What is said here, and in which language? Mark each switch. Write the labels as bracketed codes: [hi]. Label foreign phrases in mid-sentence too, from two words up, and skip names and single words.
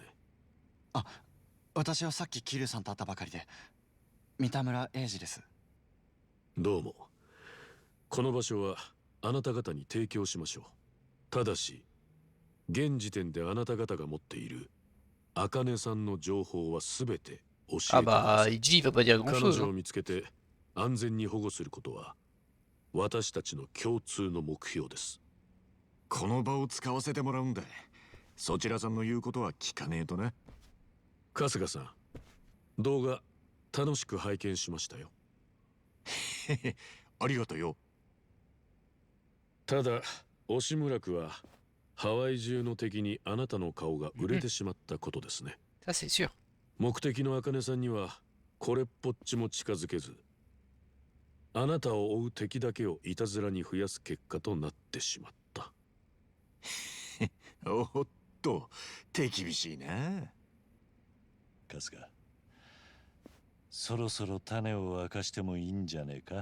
[ja] あ、私はさっき桐生さんと会ったばかりで、三田村英二です。どうも。この場所はあなた方に提供しましょう。ただし現時点であなた方が持っている茜さんの情報はすべて教えてく Ah だ bah, さい。 [fr] Iji, il va pas dire [ja] 彼 [fr] grand-chose, [ja] 女を [fr] hein. [ja] 見つけて安全に保護することは私たちの共通の目標です。この場を使わせてもらうんだ。そちらさんの言うことは聞かねえとな。春日さん、動画楽しく拝見しましたよ。ありがとうよ。ただ押村区はハワイ中の敵にあなたの顔が売れてしまったことですね。 [fr] Ça, c'est sûr. [ja] 目的の茜さんにはこれっぽっちも近づけず、あなたを追う敵だけをいたずらに増やす結果となってしまった。おっと、手厳しいな。カスがそろそろ種を明かしてもいいんじゃねえか。